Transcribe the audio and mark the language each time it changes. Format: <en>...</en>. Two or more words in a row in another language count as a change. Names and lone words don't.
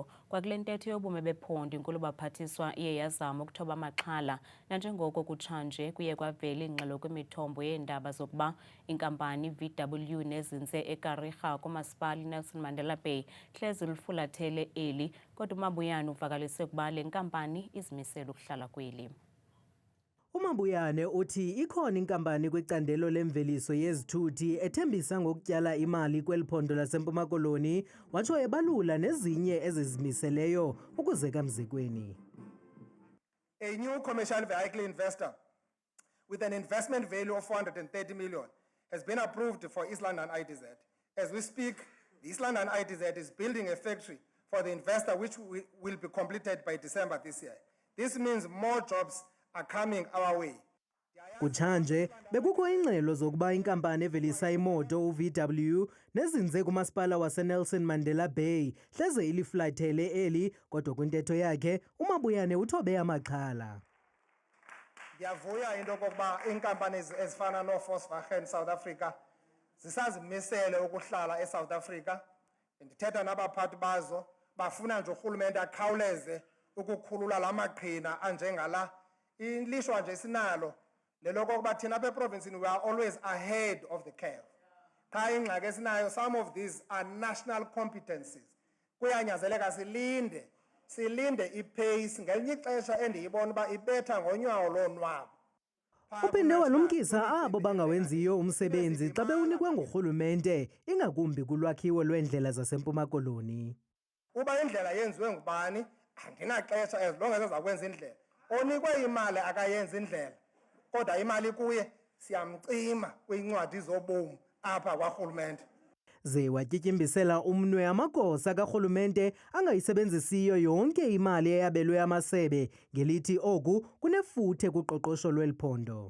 <xh>Kwakule ntetho yobume bephondo inkulu baphathiswa iye yazama ukuthoba amaxhala nanjengoko kutshanje kuye kwavela ingxelo kwimithombo yeendaba zokuba inkampani VW nezinze eKarika kumasipala Nelson Mandela Bay hleze lufulathele eli kodwa uMabuyane uvakalise ukuba le nkampani izimisele ukuhlala kweli. uMabuyane uthi ikhona inkampani kwicandelo lemveliso yezithuthi ethembisa ngokutyala imali kweli phondo laseMpuma Koloni watsho ebalula nezinye ezizimiseleyo ukuzeka mzekweni.</xh> <en>A new commercial vehicle investor with an investment value of 430 million has been approved for East London IDZ. As we speak, the East London IDZ is building a factory for the investor which will be completed by December this year. This means more jobs are coming our way.</en> <xh>Kutshanje bekukho ingxelo zokuba inkampani evelisa imoto uVW nezinze kumasipala waseNelson Mandela Bay hleze iliflathele eli kodwa kwintetho yakhe uMabuyane uthobe amaxhala. Ndiyavuya into kokuba inkampani ezifana no-Volkswagen South Africa zisazimisele ukuhlala eSouth Africa. Ndithetha nabaphathi bazo bafuna nje urhulumente akhawuleze ukukhulula la maqhina anjengala. Ilishwa nje sinalo leloko kuba thina apha eprovinsini</xh> <en>we are always ahead of the curve.</en> <xh>Qha ingxaki esinayo,</xh> <en>some of these are national competencies.</en> <xh>Kuyanyazeleka silinde ipace ngelinye ixesha endiyibona uba ibetha ngonyawo lonwabo. Uphinde walumkisa abo bangawenziyo umsebenzi xa bewunikwe ngurhulumente ingakumbi kulwakhiwo lweendlela zaseMpuma Koloni. Uba indlela yenziwe ngubani andinaxesha</xh> <en>as long as</en> <xh>ezakwenza indlela. Onikwe imali akayenza indlela kodwa imali kuye siyamcima kwincwadi zobomu apha kwarhulumente. Ze watyityimbisela umnwe amagosa karhulumente angayisebenzisiyo yonke imali eyabelwe amasebe ngelithi oku kunefuthe kuqoqosho lweli phondo.</xh>